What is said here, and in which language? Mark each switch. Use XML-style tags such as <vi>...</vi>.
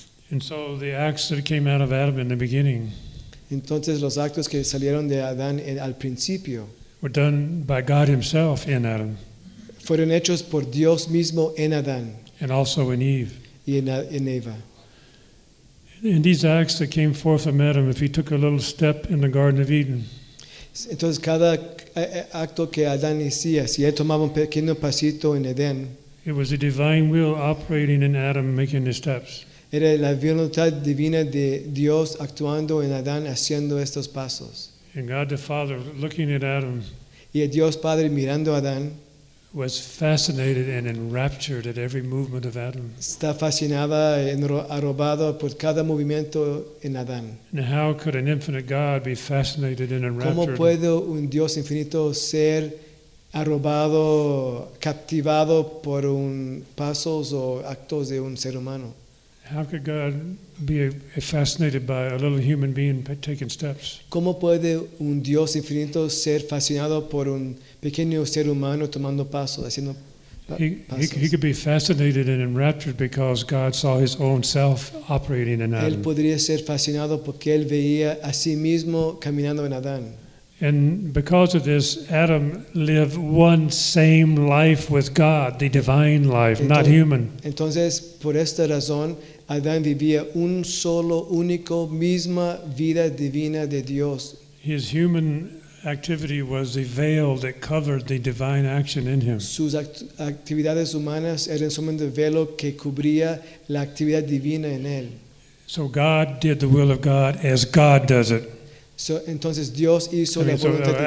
<en>And so the acts that came out of Adam in the beginning.</en> <es>Entonces los actos que salieron de Adán al principio.</es> <en>Were done by God Himself in Adam.</en> <es>Fueron hechos por Dios mismo en Adán.</es> <en>And also in Eve.</en> <es>Y en Eva.</es> <en>In these acts that came forth from Adam, if he took a little step in the Garden of Eden.</en> <es>Entonces cada acto que Adán hacía, si él tomaba un pequeño pasito en Edén.</es> <en>It was a divine will operating in Adam, making the steps.</en> <es>Era la voluntad divina de Dios actuando en Adán, haciendo estos pasos.</es> <en>And God the Father, looking at Adam,</en> <es>y Dios Padre mirando a Adán,</es> <en>was fascinated and enraptured at every movement of Adam.</en> <es>Está fascinada, arrobado por cada movimiento en Adán.</es> <en>Now how could an infinite God be fascinated and enraptured?</en> <es>¿Cómo puede un Dios infinito ser arrobado, captivado por pasos o actos de un ser humano?</es> <en>How could God be fascinated by a little human being taking steps?</en> <es>¿Cómo puede un Dios infinito ser fascinado por un pequeño ser humano tomando pasos, haciendo pasos?</es> <en>He could be fascinated and enraptured because God saw His own self operating in Adam.</en> <es>Él podría ser fascinado porque él veía a sí mismo caminando en Adán.</es> <en>And because of this, Adam lived one same life with God, the divine life, not human.</en> <es>Entonces, por esta razón, Adán vivía un solo, único, misma vida divina de Dios.</es> <en>His human activity was the veil that covered the divine action in him.</en> <es>Sus actividades humanas eran solamente el velo que cubría la actividad divina en él.</es> <en>So God did the will of God as God does it.</en> <es>So, entonces Dios hizo la voluntad de</es>